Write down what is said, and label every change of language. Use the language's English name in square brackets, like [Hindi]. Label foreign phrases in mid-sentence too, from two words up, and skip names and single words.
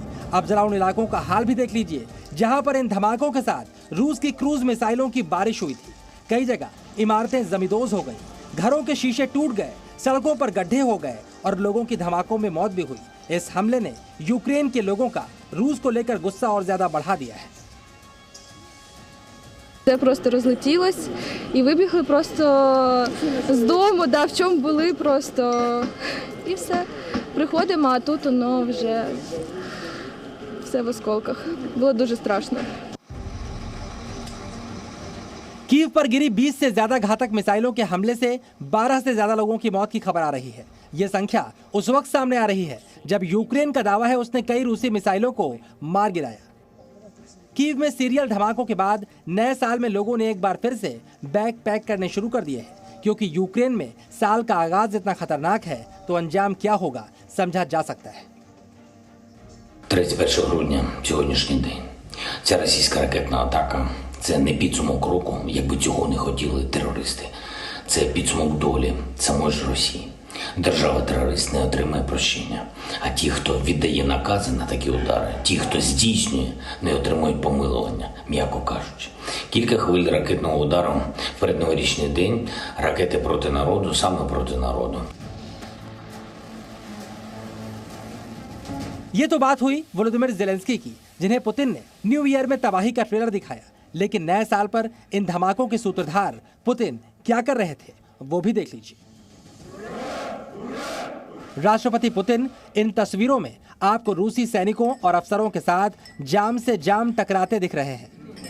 [Hindi] अब जरा उन इलाकों का हाल भी देख लीजिए जहां पर इन धमाकों के साथ रूस की क्रूज मिसाइलों की बारिश हुई थी। कई जगह इमारतें जमींदोज हो गई, घरों के शीशे टूट गए, सड़कों पर गड्ढे हो गए और लोगों की धमाकों में मौत भी हुई। इस हमले ने यूक्रेन के लोगों का रूस को लेकर गुस्सा और ज्यादा बढ़ा दिया है। [Ukrainian] Це просто розлетілось і вибігли просто з дому, в чому були просто. І все. Приходимо, а тут воно вже все в осколках. Було дуже страшно. [Hindi] कीव पर गिरी 20 से ज्यादा घातक मिसाइलों के हमले से 12 से ज्यादा लोगों की मौत की खबर आ रही है। ये संख्या उस वक्त सामने आ रही है जब यूक्रेन का दावा है उसने कई रूसी मिसाइलों को मार गिराया। कीव में सीरियल धमाकों के बाद नए साल में लोगों ने एक बार फिर से [English] bag pack [Hindi] करने शुरू कर दिए हैं, क्योंकि यूक्रेन में साल का आगाज इतना खतरनाक है तो अंजाम क्या होगा समझा जा सकता है। [Ukrainian] 31 грудня, сьогоднішній день. Ця російська ракетна атака – це не підсумок року, якби цього не хотіли терористи. Це підсумок долі самої ж Росії. Держава-терорист не отримає прощення, а ті, хто віддає накази на такі удари, ті, хто здійснює, не отримують помилування, м'яко кажучи. Кілька хвиль ракетного удару в передноворічний день, ракети проти народу, саме проти народу. [Hindi] ये तो बात हुई वोलोदिमीर ज़ेलेंस्की की, जिन्हें पुतिन ने [English] New Year [Hindi] में तबाही का ट्रेलर दिखाया। लेकिन नए साल पर इन धमाकों के सूत्रधार पुतिन क्या कर रहे थे वो भी देख लीजिए। राष्ट्रपति पुतिन इन तस्वीरों में आपको रूसी सैनिकों और अफसरों के साथ जाम से जाम टकराते दिख रहे हैं।